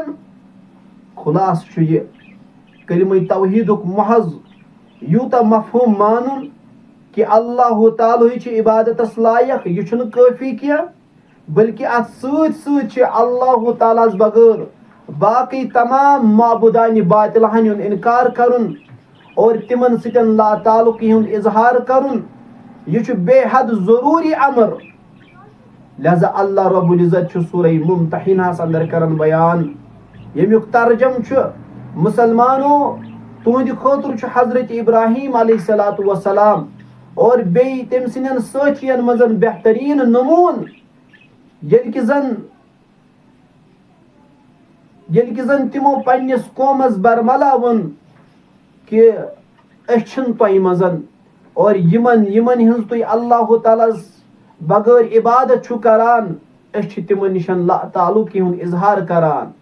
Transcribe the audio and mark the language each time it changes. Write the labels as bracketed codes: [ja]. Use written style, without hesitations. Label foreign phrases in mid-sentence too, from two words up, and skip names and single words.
[ks] خُلاصہٕ چھُ یہِ کلمہ توحیدُک محض یوٗتاہ مفہوم مانُن کہ اللہ تعالیٰ چھُ عبادتس لائق یہِ چھُنہٕ کٲفی کینٛہہ بلکہ اتھ سۭتۍ سۭتۍ چھِ اللہ تعالیٰ ہس بغٲر باقٕے تمام معبوٗدانہِ باطلہن ہُنٛد انکار کرُن اور تِمن سۭتۍ لا تعلقی ہُنٛد اظہار کرُن. یہِ چھُ بے حد ضروٗری امر. لہذا اللہ رب العزت چھُ سورہ ممتحنہس اندر کران بیان ییٚمیُک ترجم چھُ مسلمانو تُہنٛدِ خٲطرٕ چھُ حضرت ابراہیم [ar] علیہ الصلوۃ والسلام [ks] اور بیٚیہِ تٔمۍ سٕنٛدٮ۪ن سٲتھین منٛز بہتریٖن نموٗن ییٚلہِ کہِ زن تِمو پننِس قومس برملا ووٚن کہ أسۍ چھِنہٕ تۄہہِ منٛز اور یِمن ہٕنٛز تُہۍ اللہ تعالیٰ ہس بغٲر عبادت چھُو کران أسۍ چھِ تِمن نِش لا تعلقی ہُنٛد اظہار کران.